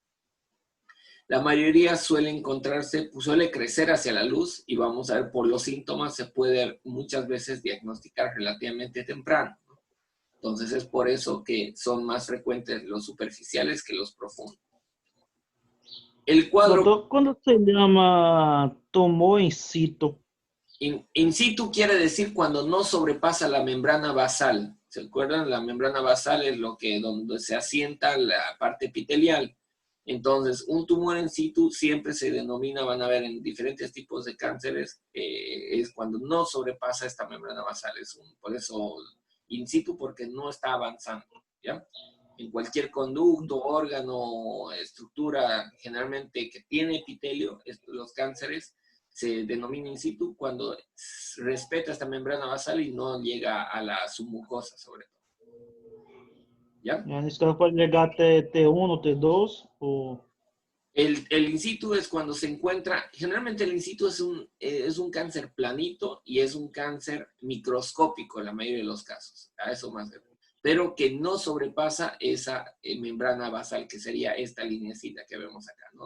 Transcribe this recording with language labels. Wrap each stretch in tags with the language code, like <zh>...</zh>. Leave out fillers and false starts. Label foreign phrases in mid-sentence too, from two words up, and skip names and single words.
<es>La mayoría suele crecer hacia la luz y vamos a ver por los síntomas se puede muchas veces diagnosticar relativamente temprano, ¿no? Entonces es por eso que son más frecuentes los superficiales que los profundos. El cuadro</es> <pt>Doutor, quando</pt> <es>se llama</es> <pt>tumor in situ?</pt> <es>in situ quiere decir cuando no sobrepasa la membrana basal. ¿Se acuerdan? La membrana basal es donde se asienta la parte epitelial. Entonces, un tumor in situ siempre se denomina, van a ver en diferentes tipos de cánceres, es cuando no sobrepasa esta membrana basal. Por eso in situ, porque no está avanzando, ¿ya? En cualquier conducto, órgano, estructura, generalmente que tiene epitelio, los cánceres, se denomina in situ cuando respeta esta membrana basal y no llega a la submucosa, sobre todo. ¿Ya?</es> <pt>Nesse caso pode chegar até T1 ou T2? Ou...</pt> <es>El in situ es cuando se encuentra, generalmente el in situ es un cáncer planito y es un cáncer microscópico en la mayoría de los casos. A eso más. pero que no sobrepasa esa membrana basal, que sería esta lineecita que vemos acá, ¿no?</es>